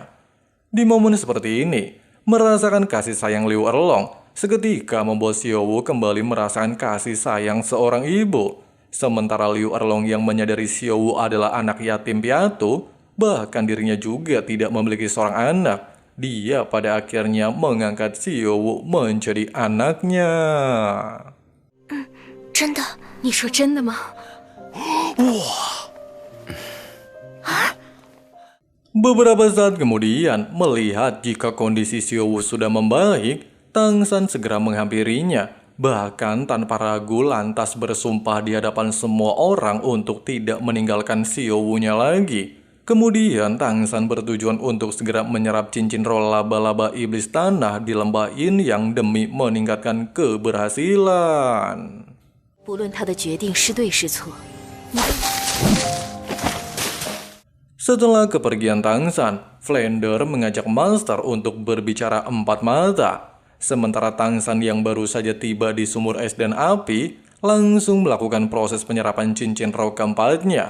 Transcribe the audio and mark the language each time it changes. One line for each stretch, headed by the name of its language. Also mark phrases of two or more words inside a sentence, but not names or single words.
Indonesian: Di momen seperti ini, merasakan kasih sayang Liu Erlong seketika membuat Xiaowu kembali merasakan kasih sayang seorang ibu. Sementara Liu Erlong yang menyadari Xiaowu adalah anak yatim piatu, bahkan dirinya juga tidak memiliki seorang anak. Dia pada akhirnya mengangkat Xiaowu menjadi anaknya.
Chinese: 真的？你说真的吗？
Indonesian: Beberapa saat kemudian, melihat jika kondisi Xiaowu sudah membaik, Tang San segera menghampirinya. Bahkan tanpa ragu lantas bersumpah di hadapan semua orang untuk tidak meninggalkan Xiaowu-nya lagi. Kemudian Tang San bertujuan untuk segera menyerap cincin roh laba-laba iblis tanah di lembah Yin yang demi meningkatkan keberhasilan.
Chinese: 不论他的决定是对是错，
Indonesian: Setelah kepergian Tang San, Flander mengajak Master untuk berbicara empat mata. Sementara Tang San yang baru saja tiba di sumur es dan api, langsung melakukan proses penyerapan cincin roh keempatnya.